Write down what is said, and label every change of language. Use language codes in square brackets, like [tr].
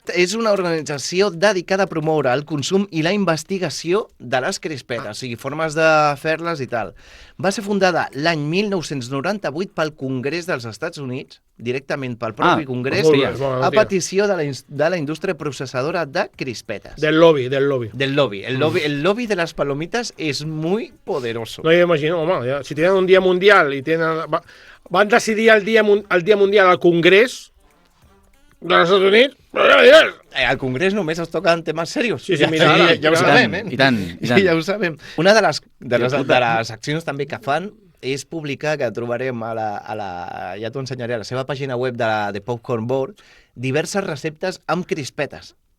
[ca] És una organització dedicada a promoure el consum i la investigació de les crispetes, o sigui, formes de fer-les i tal. Va ser fundada l'any 1998 pel Congrés dels Estats Units, directament pel propi Congrés, a petició de la indústria processadora de crispetes. Del lobby. [es] El lobby de las palomitas es muy poderoso. No, yo imagino, home, si tienen un día mundial y van decidir el día mundial al Congrés dels Estats Units, [ca] però ja diràs. Al Congrés només es toquen temes serios. Sí, mira, ja ho sabem, I tant. Ja ho sabem. Una de les accions també que fan és publicar, que trobarem ja t'ho ensenyaré, a la seva pàgina web de Popcorn Board, diverses receptes amb crispetes.